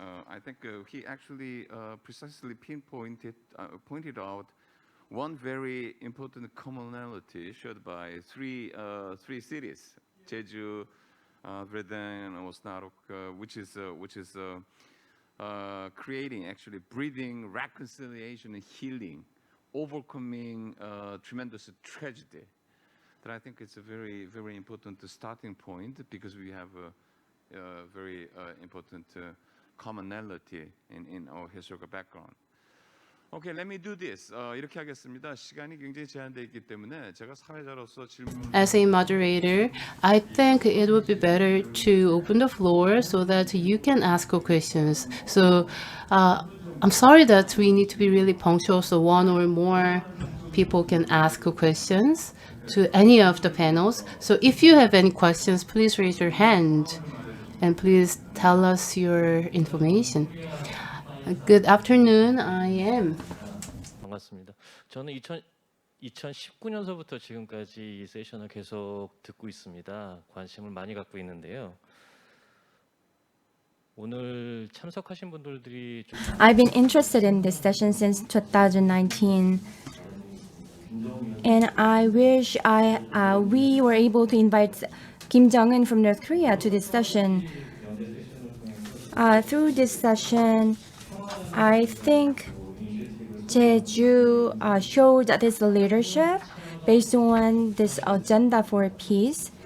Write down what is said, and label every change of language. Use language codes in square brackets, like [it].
[en] I think he actually precisely pointed out one very important commonality shared by three cities: Jeju, Redang, and Osnarok, which is creating, actually breathing reconciliation and healing, overcoming tremendous tragedy. That I think it's a very, very important starting point, because we have a very important commonality in our historical background. Okay, let me do this. [ko] 이렇게 하겠습니다. 시간이 굉장히 제한되어 있기 때문에 제가 사회자로서 질문. [en] As a moderator, I think it would be better to open the floor so that you can ask questions. So I'm sorry that we need to be really punctual, so one or more people can ask questions to any of the panels. So if you have any questions, please raise your hand and please tell us your information. Good afternoon, I am. [ko] 반갑습니다. 저는 2019년서부터 지금까지 이 세션을 계속 듣고 있습니다. 관심을 많이 갖고 있는데요. 오늘 참석하신 분들이 좀 [en] I've been interested in this session since 2019. And I wish we were able to invite Kim Jong-un from North Korea to this session. Through this session, I think Jeju showed this leadership based on this agenda for peace.